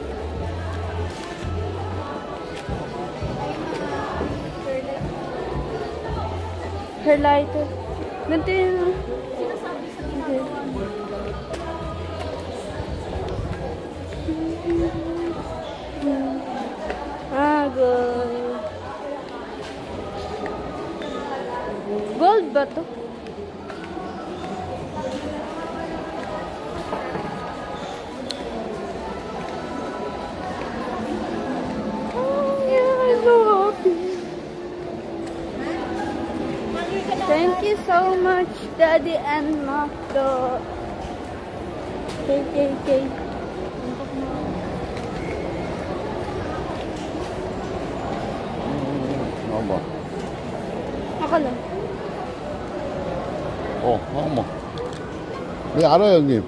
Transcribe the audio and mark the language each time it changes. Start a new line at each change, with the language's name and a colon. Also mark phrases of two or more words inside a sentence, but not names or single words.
English: Her lighter.
Filipino: Ganito yun. Okay. Ah, gold. Gold ba to?
English: Thank you so much, Daddy and Macdo. Okay.
Filipino: Ano ba? Ako lang.
Korean: 어머. 네, 알아요, 형님.